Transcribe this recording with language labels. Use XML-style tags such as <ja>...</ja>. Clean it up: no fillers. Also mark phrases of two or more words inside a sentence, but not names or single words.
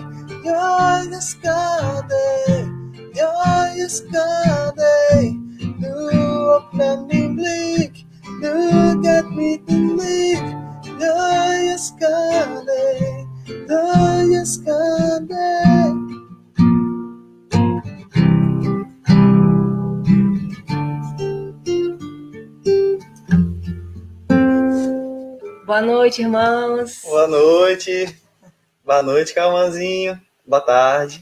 <sv>Jag älskar dig, jag älskar dig. Du öppnar min blick, du gett mitt liv. Jag älskar dig, jag älskar dig.</sv> <pt>Boa noite, irmãos. Boa noite. Boa noite, Calmanzinho. Boa tarde.</pt>